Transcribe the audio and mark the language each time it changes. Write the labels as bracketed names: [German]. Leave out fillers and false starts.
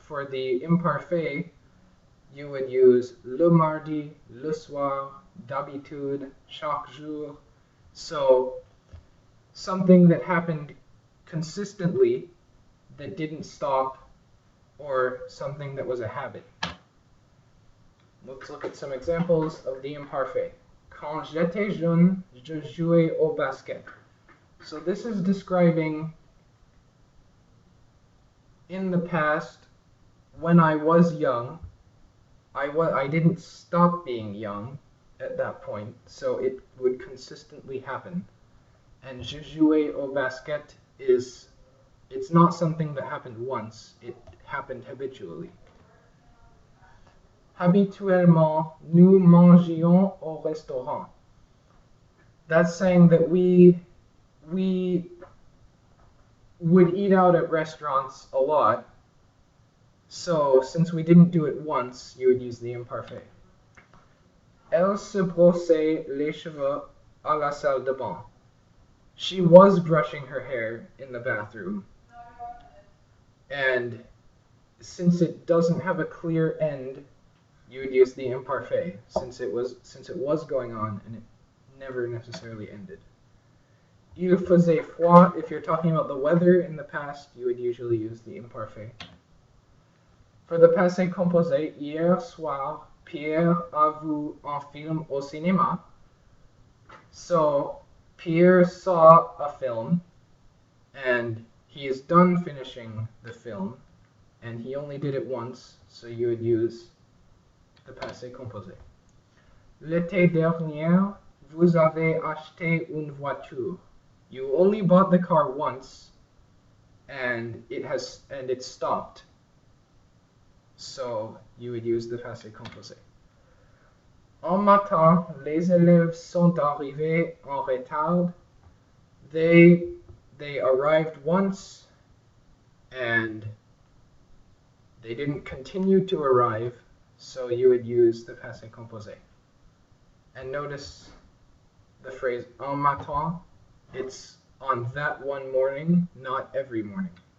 [English] For the imparfait, you would use [French] le mardi, le soir, d'habitude, chaque jour. [English] So something that happened consistently that didn't stop, or something that was a habit. Let's look at some examples of the imparfait. [French] Quand j'étais jeune, je jouais au basket. [English] So this is describing in the past, when I was young, I didn't stop being young at that point, so it would consistently happen. And [French] je jouais au basket [English] it's not something that happened once, it happened habitually. [French] Habituellement, nous mangions au restaurant. [English] That's saying that we would eat out at restaurants a lot. So, since we didn't do it once, you would use the imparfait. [French] Elle se brossait les cheveux à la salle de bain. [English] She was brushing her hair in the bathroom. And since it doesn't have a clear end, you would use the imparfait, since it was going on and it never necessarily ended. [French] Il faisait froid. [English] If you're talking about the weather in the past, you would usually use the imparfait. For the passé composé, [French] hier soir, Pierre a vu un film au cinéma. [English] So Pierre saw a film, and he is done finishing the film, and he only did it once, so you would use the passé composé. [French] L'été dernier, vous avez acheté une voiture. [English] You only bought the car once, and it stopped. So you would use the passé composé. [French] Un matin, les élèves sont arrivés en retard. [English] They arrived once, and they didn't continue to arrive, so you would use the passé composé. And notice the phrase [French] un matin, [English] it's on that one morning, not every morning.